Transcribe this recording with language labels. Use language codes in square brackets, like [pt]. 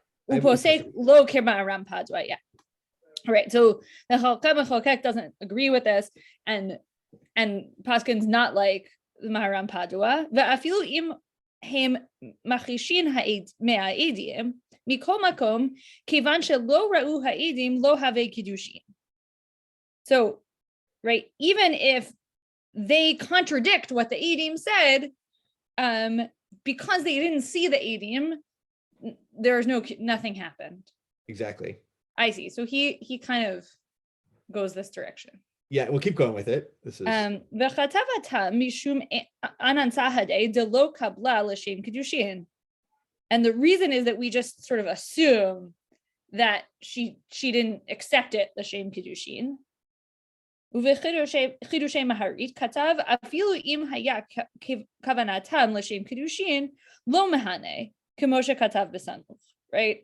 [he] ופוסק לא כמרמפדווה, [en] yeah. All right, so the [he] חלקת מחוקק [en] doesn't agree with this, and Paskin's not like the Maharampadua, [he] ואפילו אם הם מכחישים מהעדים, מכל מקום, כיוון שלא ראו העדים לא הווה קידושין. [en] So, right, even if they contradict what the Eidim said, because they didn't see the Eidim, there's nothing happened. Exactly. I see. So he kind of goes this direction. Yeah, we'll keep going with it. This is [he] וכתבתה משום אננסהדה דלא קבלה לשם קידושין. [en] And the reason is that we just sort of assume that she didn't accept it לשם קידושין. [he] ובחידושי מהרית כתב אפילו אם היה כוונתם לשם קידושין לא מהנה כמו שכתב בסמוך, right?